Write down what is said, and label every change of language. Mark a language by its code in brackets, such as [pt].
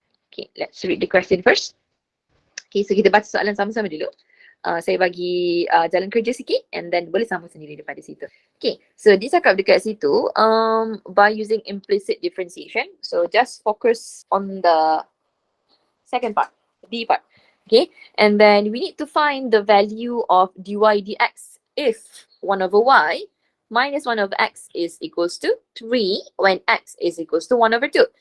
[en] Okay, let's read the question first. [ms] Okay, so kita baca soalan sama-sama dulu. Saya bagi jalan kerja sikit and then boleh sama sendiri daripada situ. [en] Okay, so [ms] dia cakap dekat situ [en] by using implicit differentiation. So just focus on the second part, D part. Okay, and then we need to find the value of dy dx if 1 over y minus 1 over x is equals to 3 when x is equals to 1 over 2.